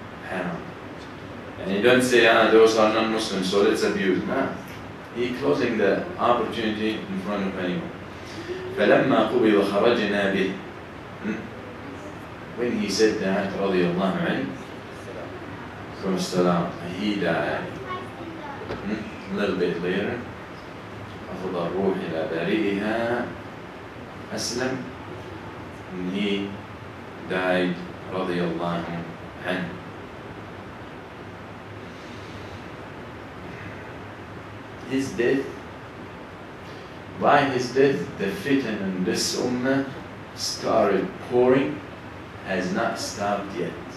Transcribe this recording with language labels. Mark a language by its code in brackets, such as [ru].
[en] And you don't say, those are non-Muslims, so let's abuse. No. He's closing the opportunity in front of anyone. [ar] فَلَمَّا قُبِضَ خَرَجْنَا بِهِ. [en] When he said that, [ar] رضي الله عنه, [en] from السلام, he died. A little bit later, [ar] أخذ الروح إلى بارئها أسلم, [en] and he died [ar] رضي الله عنه. [en] His death, by his death, the fitan in this ummah started pouring, has not stopped yet.